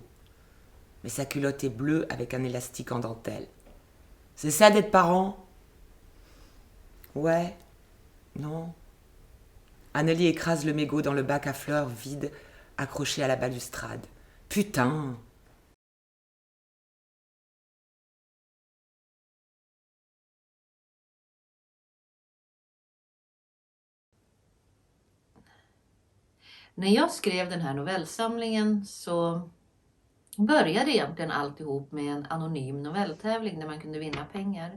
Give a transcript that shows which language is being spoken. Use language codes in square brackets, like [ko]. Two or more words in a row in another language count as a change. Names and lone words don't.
[fr] Mais sa culotte est bleue avec un élastique en dentelle. C'est ça d'être parent ? Ouais. Non. Annelie écrase le mégot dans le bac à fleurs vide accroché à la balustrade. Putain ! [sv] När jag skrev den här novellsamlingen så började egentligen alltihop med en anonym novelltävling där man kunde vinna pengar.